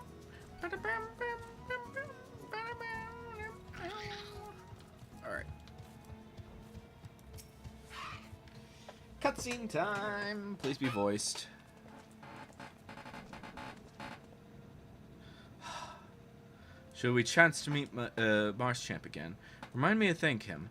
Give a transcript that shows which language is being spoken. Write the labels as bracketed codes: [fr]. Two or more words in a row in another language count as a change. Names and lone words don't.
[en] Bada, bam, bam, bam, bam. Bada, bam, bam, bam. All right. Cutscene time. Please be voiced. Should we chance to meet Marschamp again, remind me to thank him.